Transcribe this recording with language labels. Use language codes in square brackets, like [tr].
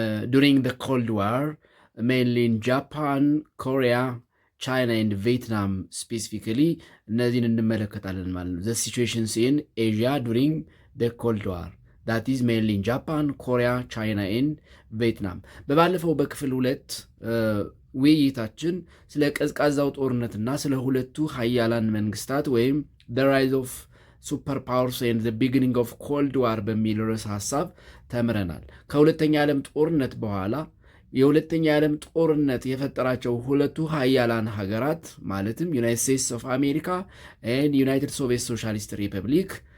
[en] during the Cold War, mainly in Japan, Korea, China and Vietnam specifically. [am] እነዚህን እንመለከታለን ማለት ነው። [en] The situations in Asia during the Cold War, that is mainly in Japan, Korea, China and Vietnam. [am] በባለፈው በክፍል 2 ውይይታችን ስለ ቀዝቃዛው ጦርነትና ስለ ሁለቱ ሀያላን መንግስታት ወይም [en] the rise of ሱፐር ፓወርስ ኤንድ ዘ ቢጊኒንግ ኦፍ ኮልድ ዋር [am] በሚል ርዕስ ሐሳብ ተምረናል። ከሁለተኛ ዓለም ጦርነት በኋላ የሁለተኛ ዓለም ጦርነት የፈጠራቸው ሁለቱ ሀያላን ሀገራት ማለትም ዩናይትድ ስቴትስ ኦፍ አሜሪካ ኤንድ ዩናይትድ ሶቪየት ሶሻሊስት ሪፐብሊክ